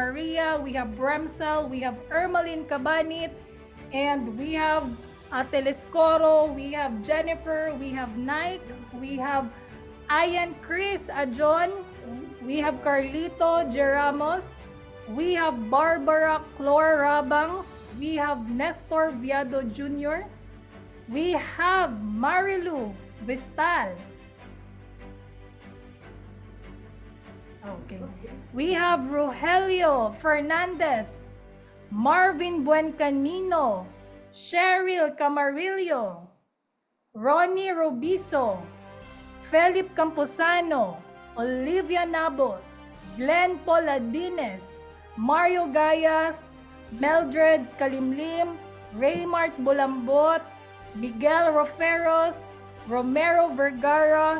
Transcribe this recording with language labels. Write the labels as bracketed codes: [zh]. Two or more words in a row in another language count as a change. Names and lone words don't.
[en] Maria, we have Bramsel, we have Ermeline Cabanit, and we have Telescoro, we have Jennifer, we have Nike, we have Ayan Chris Ajon, we have Carlito Geramos, we have Barbara Clor Rabang, we have Nestor Viado Jr., we have Marilu Vistal, okay, we have Rogelio Fernandez, Marvin Buencamino, Cheryl Camarillo, Ronnie Robiso, Felipe Camposano, Olivia Nabos, Glenn Poladines, Mario Gayas, Meldred Kalimlim, Raymart Bulambot, Miguel Roferos, Romero Vergara.